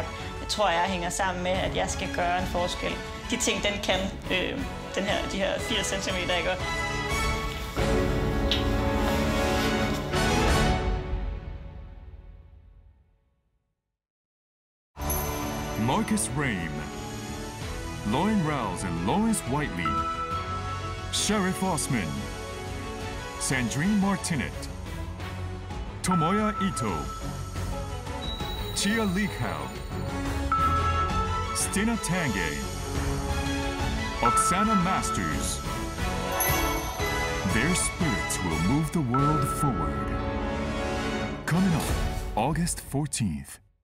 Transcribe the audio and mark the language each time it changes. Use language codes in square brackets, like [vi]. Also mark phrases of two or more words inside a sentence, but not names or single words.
[da] Det tror jeg hænger sammen med, at jeg skal gøre en forskel. De ting, den kan, de her 80 cm, ikke? [en] Marcus Rame, Lauren Rouse and Lawrence Whiteley, Sheriff Osman, Sandrine Martinet, Tomoya Ito, Chia Likhau, Stina Tange, Oksana Masters. Their spirits will move the world forward. Coming up August 14th.